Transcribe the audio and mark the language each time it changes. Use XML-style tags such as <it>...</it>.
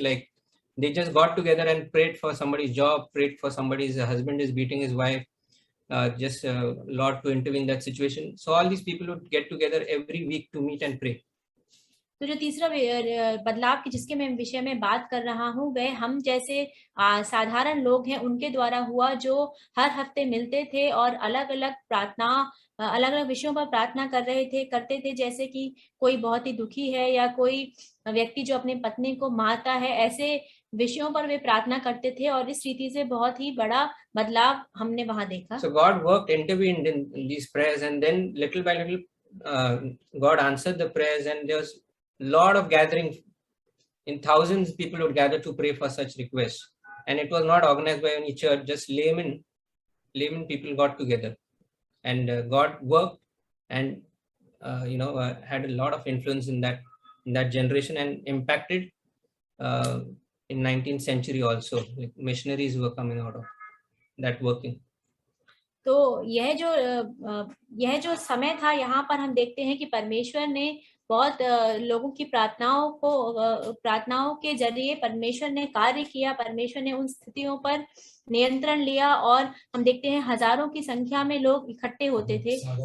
<en>Like they just got together and prayed for somebody's job, prayed for somebody's husband is beating his wife, just Lord to intervene in that situation. So all these people would get together every week to meet and pray.</en> <hi>तो जो तीसरा बदलाव की जिसके मैं विषय में बात कर रहा हूँ वह हम जैसे साधारण लोग हैं उनके द्वारा हुआ जो हर हफ्ते मिलते थे और अलग अलग विषयों पर प्रार्थना करते थे जैसे कि कोई बहुत ही दुखी है या कोई व्यक्ति जो अपने पत्नी को मारता है, ऐसे विषयों पर वे प्रार्थना करते थे और इस रीति से बहुत ही बड़ा बदलाव हमने वहां देखा.</hi> <en>So God worked, intervened in these prayers, and then little by little God answered the prayers, and there was lot of gathering. In thousands people would gather to pray for such requests, and it was not organized by any church, just laymen people got together, and God worked and had a lot of influence in that generation and impacted in 19th century also. Like missionaries were coming out of that working.</en> <hi>तो यह जो समय था यहाँ पर हम देखते हैं कि परमेश्वर ने बहुत लोगों की प्रार्थनाओं के जरिए परमेश्वर ने कार्य किया. परमेश्वर ने उन स्थितियों पर नियंत्रण लिया और हम देखते हैं हजारों की संख्या में लोग इकट्ठे होते थे.</hi>